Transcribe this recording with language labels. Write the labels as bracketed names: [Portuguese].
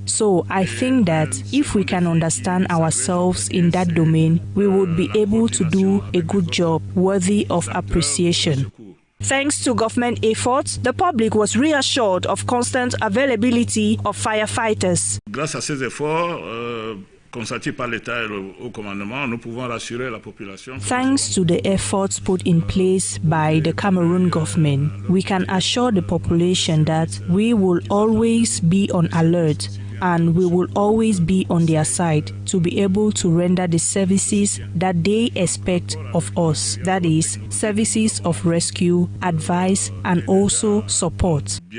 [English] So I think that if we can understand ourselves in that domain, we would be able to do a good job worthy of appreciation. Thanks to government efforts, the public was reassured of constant availability of firefighters. [French] Grâce à ces efforts consentis par l'État et le haut commandement, nous pouvons rassurer la population. [English] Thanks to the efforts put in place by the Cameroon government, we can assure the population that we will always be on alert and we will always be on their side to be able to render the services that they expect of us, that is, services of rescue, advice, and also support.